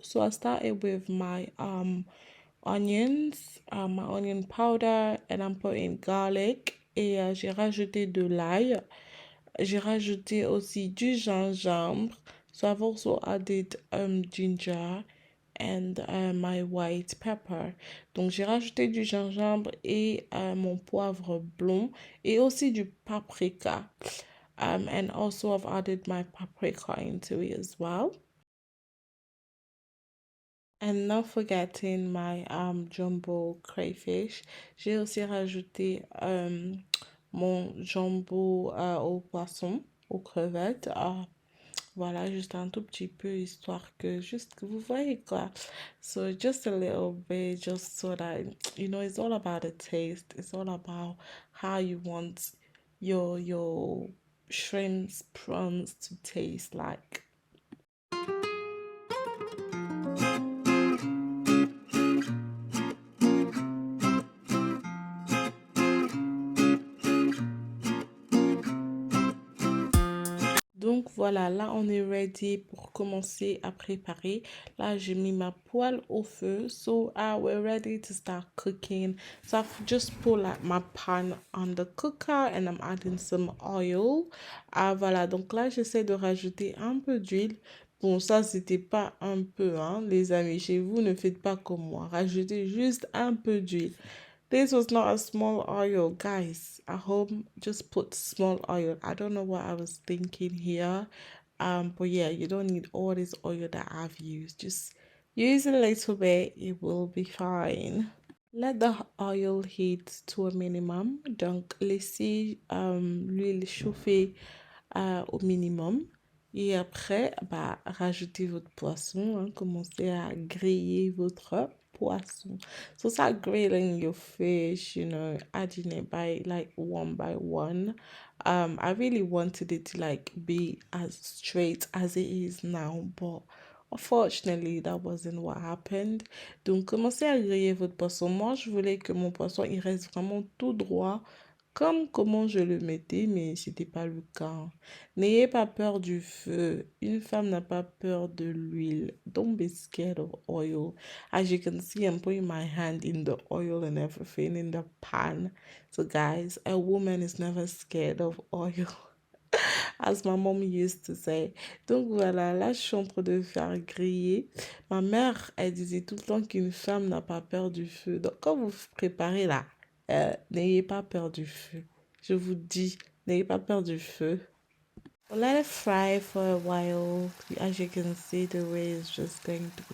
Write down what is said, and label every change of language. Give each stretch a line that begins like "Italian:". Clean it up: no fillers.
English: So I started with my onions, my onion powder, and I'm putting garlic.
French: Et j'ai rajouté de l'ail. J'ai rajouté aussi du gingembre.
English: So I've also added ginger and my white pepper.
French: Donc j'ai rajouté du gingembre et mon poivre blond et aussi du paprika.
English: And also I've added my paprika into it as well. And not forgetting my jumbo crayfish.
French: J'ai aussi rajouté mon jumbo au poisson, aux crevettes. Voilà, juste un tout petit peu, histoire que juste que vous voyez quoi.
English: So just a little bit, just so that, you know, it's all about the taste. It's all about how you want your shrimps, prawns to taste like.
French: Donc voilà, là on est ready pour commencer à préparer. Là j'ai mis ma poêle au feu.
English: So we're ready to start cooking. So I've just put like my pan on the cooker and I'm adding some oil.
French: Voilà, donc là j'essaie de rajouter un peu d'huile. Bon, ça c'était pas un peu, hein, les amis. Chez vous, ne faites pas comme moi. Rajoutez juste un peu d'huile.
English: This was not a small oil, guys. At home, just put small oil. I don't know what I was thinking here. But yeah, you don't need all this oil that I've used. Just use a little bit, it will be fine. Let the oil heat to a minimum.
French: Donc, laissez l'huile chauffer au minimum. Et après, bah, rajoutez votre poisson. Hein, commencez à griller votre poisson.
English: So start grilling your fish, you know, adding it by one. I really wanted it to like be as straight as it is now, but unfortunately, that wasn't what happened.
French: Donc, commencez à griller votre poisson. Moi, je voulais que mon poisson, il reste vraiment tout droit, comme comment je le mettais, mais c'était pas le cas. N'ayez pas peur du feu. Une femme n'a pas peur de l'huile.
English: Don't be scared of oil. As you can see, I'm putting my hand in the oil and everything in the pan. So guys, a woman is never scared of oil. As my mom used to say.
French: Donc voilà, là je suis en train de faire griller. Ma mère, elle disait tout le temps qu'une femme n'a pas peur du feu. Donc quand vous vous préparez là, n'ayez pas peur du feu. Je vous dis, n'ayez pas peur du feu.
English: So let it fry for a while. As you can see, the way is just going.